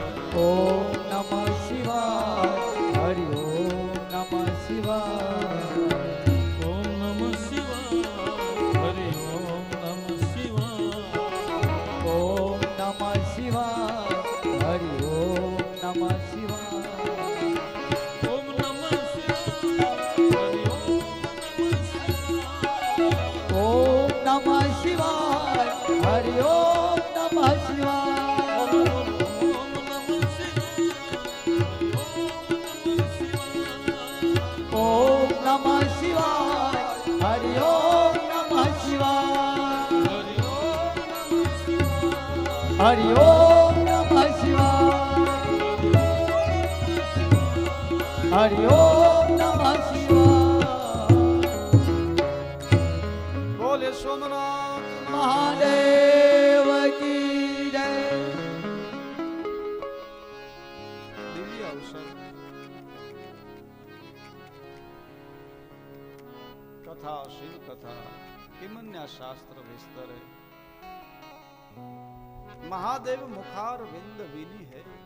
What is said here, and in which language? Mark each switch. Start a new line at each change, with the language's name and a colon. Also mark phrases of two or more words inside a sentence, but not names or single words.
Sanskrit: ओम नमः शिवाय. हरि ओम नमः शिवाय. ઓમ નમઃ શિવાય. હરિ ઓમ નમઃ શિવાય. ओम नमः शिवाय. हरि ओम नमः शिवाय. ઓમ નમઃ શિવાય. હરિ ઓમ નમઃ શિવાય. ओम नमः शिवाय. हरि ओम नमः शिवाय. हरि ओम नमः शिवाय. हरि ओम नमः शिवाय.
Gujarati: બોલે સોમનાથ
Hindi: महादेव की जय.
Gujarati: દિવ્ય અવસર.
Sanskrit: કથા, શિવ કથા, કિમન્યા શાસ્ત્ર વિસ્તરે. મહાદેવ મુખાર વિંદ વિની હે.